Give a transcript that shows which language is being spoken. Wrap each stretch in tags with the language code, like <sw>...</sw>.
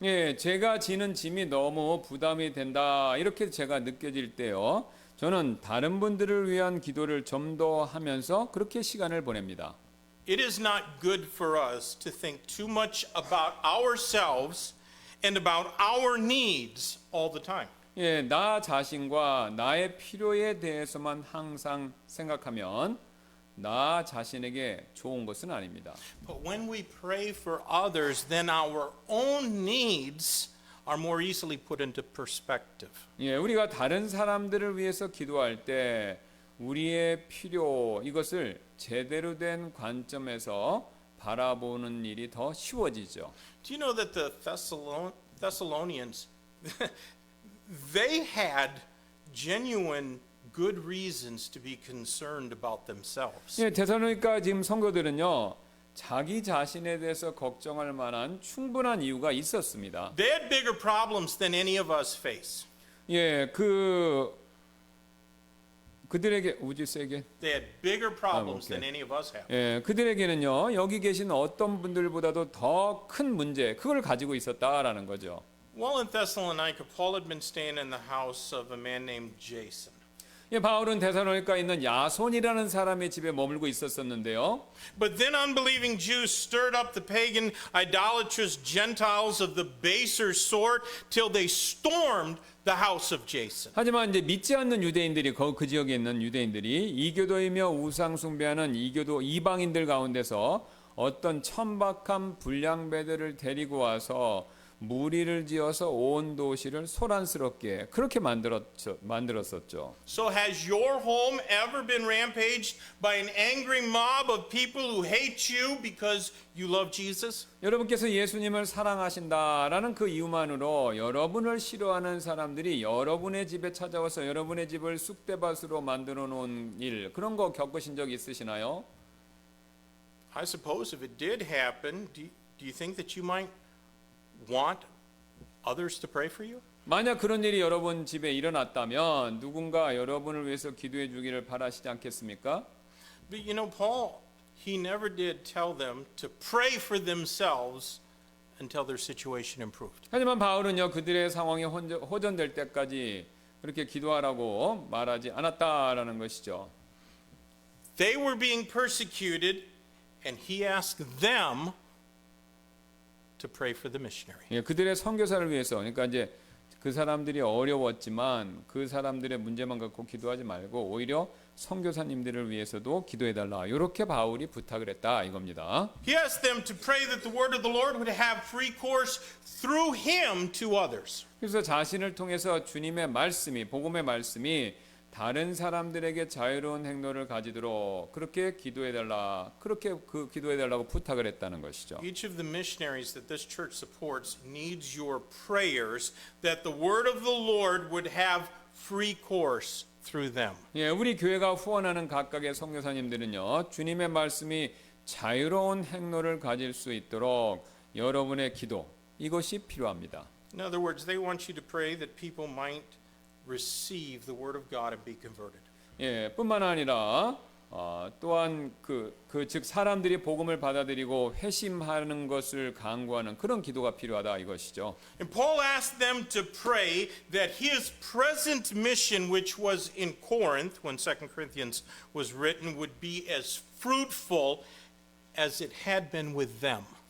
<ko>예, 제가 지는 짐이 너무 부담이 된다. 이렇게 제가 느껴질 때요. 저는 다른 분들을 위한 기도를 좀 더 하면서 그렇게 시간을 보냅니다.</ko> <en>It is not good for us to think too much about ourselves and about our needs all the time.</en> <ko>예, 나 자신과 나의 필요에 대해서만 항상 생각하면 나 자신에게 좋은 것은 아닙니다.</ko> <en>But when we pray for others, then our own needs are more easily put into perspective.</en> <ko>예, 우리가 다른 사람들을 위해서 기도할 때 우리의 필요 이것을 제대로 된 관점에서 바라보는 일이 더 쉬워지죠.</ko> <en>Do you know that the Thessalonians they had genuine good reasons to be concerned about themselves.</en> <ko>예, 데살로니가 지금 성도들은요. 자기 자신에 대해서 걱정할 만한 충분한 이유가 있었습니다.</ko> <en>They had bigger problems than any of us face.</en> <ko>예, 그들에게 우주세계</ko> <en>They had bigger problems okay. than any of us have.</en> <ko>예, 그들에게는요. 여기 계신 어떤 분들보다도 더 큰 문제 그걸 가지고 있었다라는 거죠.</ko> <en>While in Thessalonica, Paul had been staying in the house of a man named Jason.</en> <ko>예, 바울은 데살로니가에 있는 야손이라는 사람의 집에 머물고 있었었는데요.</ko> <en>But then unbelieving Jews stirred up the pagan, idolatrous Gentiles of the baser sort till they stormed the house of Jason.</en> <ko>하지만 이제 믿지 않는 유대인들이 그 지역에 있는 유대인들이 이교도이며 우상 숭배하는 이교도 이방인들 가운데서 어떤 천박한 불량배들을 데리고 와서 무리를 지어서 온 도시를 소란스럽게 그렇게 만들었었죠.</ko> <en>So has your home ever been rampaged by an angry mob of people who hate you because you love Jesus?</en> <ko>여러분께서 예수님을 사랑하신다라는 그 이유만으로 여러분을 싫어하는 사람들이 여러분의 집에 찾아와서 여러분의 집을 쑥대밭으로 만들어 놓은 일 그런 거 겪으신 적 있으시나요?</ko> <en>I suppose if it did happen, do you think that you might want others to pray for you?</en> <ko>만약 그런 일이 여러분 집에 일어났다면 누군가 여러분을 위해서 기도해 주기를 바라시지 않겠습니까?</ko> <en>But you know, Paul, he never did tell them to pray for themselves until their situation improved.</en> <ko>하지만 바울은요 그들의 상황이 호전될 때까지 그렇게 기도하라고 말하지 않았다라는 것이죠.</ko> <en>They were being persecuted, and he asked them to pray for the missionary.</en> <ko>예, 그들의 선교사를 위해서 그러니까 이제 그 사람들이 어려웠지만 그 사람들의 문제만 갖고 기도하지 말고 오히려 선교사님들을 위해서도 기도해 달라. 이렇게 바울이 부탁을 했다 이겁니다.</ko> <en>He asked them to pray that the word of the Lord would have free course through him to others.</en> <ko>그래서 자신을 통해서 주님의 말씀이 복음의 말씀이 다른 사람들에게 자유로운 행로를 가지도록 그렇게 기도해 달라. 그렇게 기도해 달라고 부탁을 했다는 것이죠.</ko> <en>Each of the missionaries that this church supports needs your prayers that the word of the Lord would have free course through them.</en> <ko>예, 우리 교회가 후원하는 각각의 선교사님들은요. 주님의 말씀이 자유로운 행로를 가질 수 있도록 여러분의 기도 이것이 필요합니다.</ko> <en>In other words, they want you to pray that people might receive the word of God and be converted.</en> <ko>예, 뿐만 아니라 또한 즉 사람들이 복음을 받아들이고 회심하는 것을 강구하는 그런 기도가 필요하다 이것이죠.</ko> <en>And Paul asked them to pray that his present mission, which was in Corinth when 2 Corinthians was written, would be as fruitful as it had been with them.</en>